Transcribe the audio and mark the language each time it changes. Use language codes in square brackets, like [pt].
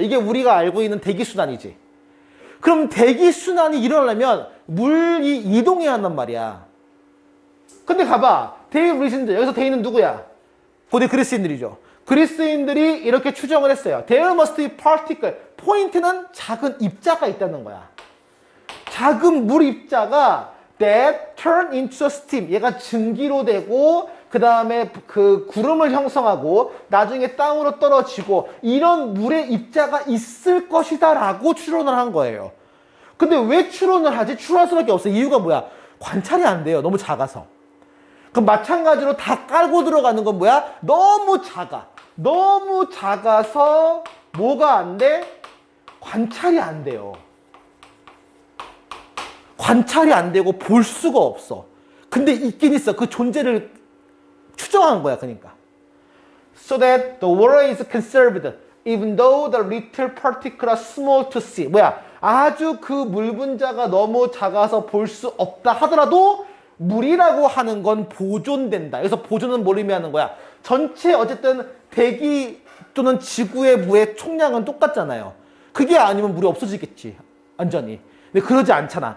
[ko] 이게 우리가 알고 있는 대기순환이지. 그럼 대기순환이 일어나려면 물이 이동해야 한단 말이야. 근데 가봐. 데이브리신들 여기서 데이는 누구야? 고대 그리스인들이죠. 그리스인들이 이렇게 추정을 했어요. [en] There must be particle. [ko] 포인트는 작은 입자가 있다는 거야. 작은 물 입자가 [en] that turn into steam. [ko] 얘가 증기로 되고 그 다음에 그 구름을 형성하고 나중에 땅으로 떨어지고 이런 물의 입자가 있을 것이다 라고 추론을 한 거예요. 근데 왜 추론을 하지? 추론할 수밖에 없어요. 이유가 뭐야? 관찰이 안 돼요. 너무 작아서. 그럼 마찬가지로 다 깔고 들어가는 건 뭐야? 너무 작아. 너무 작아서 뭐가 안 돼? 관찰이 안 돼요. 관찰이 안 되고 볼 수가 없어. 근데 있긴 있어. 그 존재를 추정한 거야. 그러니까. [en] So that the water is conserved even though the little particle are small to see. [ko] 뭐야? 아주 그 물 분자가 너무 작아서 볼 수 없다 하더라도 물이라고 하는 건 보존된다. 그래서 보존은 뭘 의미하는 거야? 전체 어쨌든 대기 또는 지구의 물의 총량은 똑같잖아요. 그게 아니면 물이 없어지겠지. 완전히. 근데 그러지 않잖아.